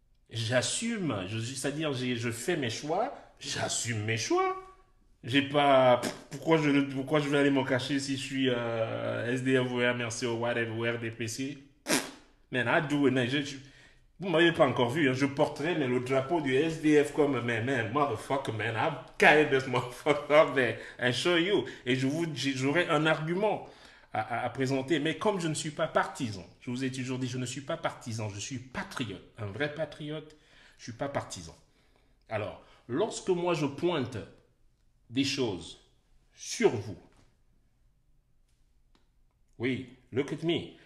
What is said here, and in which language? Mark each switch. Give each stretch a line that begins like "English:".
French: J'assume, c'est-à-dire je fais mes choix, j'assume mes choix. J'ai pas. Pourquoi je vais aller m'en cacher si je suis SDF ou MRC ou whatever ou RDPC?
English: Man, I do it, man.
French: Vous m'avez pas encore vu, hein. Je porterai mais le drapeau du SDF comme
English: man, motherfucker, man. I'll carry this motherfucker up there and show you.
French: Et j'aurai un argument à présenter. Mais comme je ne suis pas partisan, je vous ai toujours dit, je ne suis pas partisan, je suis patriote. Un vrai patriote, je ne suis pas partisan. Alors, lorsque moi je pointe des choses sur vous, oui,
English: look at me.